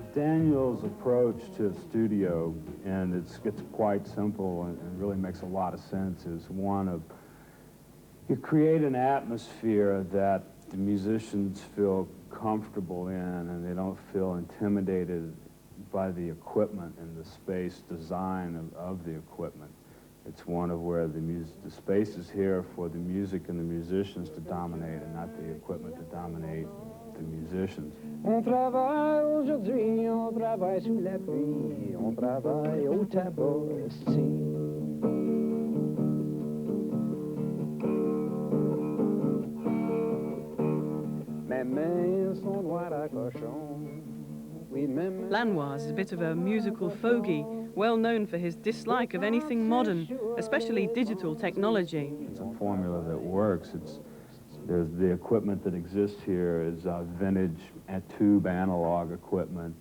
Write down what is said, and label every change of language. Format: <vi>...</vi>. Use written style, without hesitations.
<en>Daniel's approach to a studio, and it's quite simple and really makes a lot of sense, is one of, you create an atmosphere that the musicians feel comfortable in and they don't feel intimidated by the equipment and the space design of the equipment. It's one of where the space is here for the music and the musicians to dominate and not the equipment to dominate the musicians.</en> <fr>On travaille aujourd'hui, on travaille sous la pluie, on travaille au tabac ici. Mes mains sont noires à cochon.</fr> <en>Lanois is a bit of a musical fogey, well known for his dislike of anything modern, especially digital technology. It's a formula that works. There's the equipment that exists here is vintage tube analog equipment.</en>